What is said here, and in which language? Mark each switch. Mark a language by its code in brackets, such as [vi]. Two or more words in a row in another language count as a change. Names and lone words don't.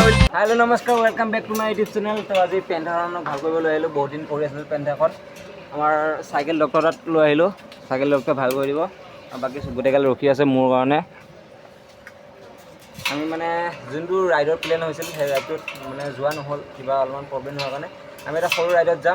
[en] hello नमस्कार welcome back to my YouTube channel। [as] তো আজ পেন্থাখনক ভাল কৰিবলৈ আহিলোঁ। বহুত দিন পৰি আছিল পেন্থাখন। আমাৰ চাইকেল ডক্টৰ তাত লৈ আহিলোঁ। চাইকেল ডক্টৰ ভাল কৰি দিব আৰু বাকী গোটেইগাল ৰখি আছে মোৰ কাৰণে। আমি মানে যোনটো ৰাইডৰ প্লেন হৈছিল সেই ৰাইডটোত মানে যোৱা নহ'ল, কিবা অলপমান প্ৰব্লেম হোৱাৰ কাৰণে আমি এটা সৰু ৰাইডত যাম।